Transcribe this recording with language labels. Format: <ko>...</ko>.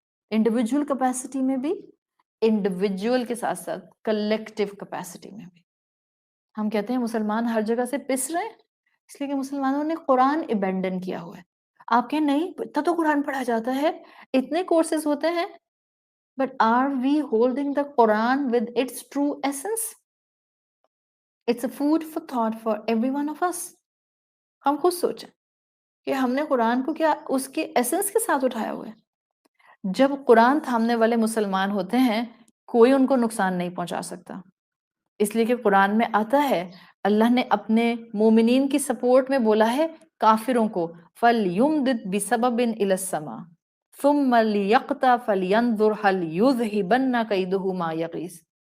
<ur>Individual capacity میں بھی، individual کے ساتھ ساتھ کلیکٹیو کیپیسٹی میں بھی. ہم کہتے ہیں مسلمان ہر جگہ سے پس رہے ہیں، اس لیے کہ مسلمانوں نے قرآن ابینڈن کیا ہوا ہے. آپ کہیں نہیں، اتنا تو قرآن پڑھا جاتا ہے، اتنے کورسز ہوتے ہیں،</ur> <en>but are we holding the Quran with its true essence? It's a food for thought for every one of us.</en> <ur>ہم خود سوچیں کہ ہم نے قرآن کو کیا اس کے ایسنس کے ساتھ اٹھایا ہوا ہے. جب قرآن تھامنے والے مسلمان ہوتے ہیں، کوئی ان کو نقصان نہیں پہنچا سکتا. اس لیے کہ قرآن میں آتا ہے، اللہ نے اپنے مومنین کی سپورٹ میں بولا ہے کافروں کو</ur> <ar>فَلْيُمْدِدْ بِسَبَبٍ إِلَى السَّمَاءِ ثُمَّ لِيَقْطَعْ فَلْيَنظُرْ هَلْ يُذْهِبَنَّ كَيْدُهُ مَا يَغِيظُ.</ar>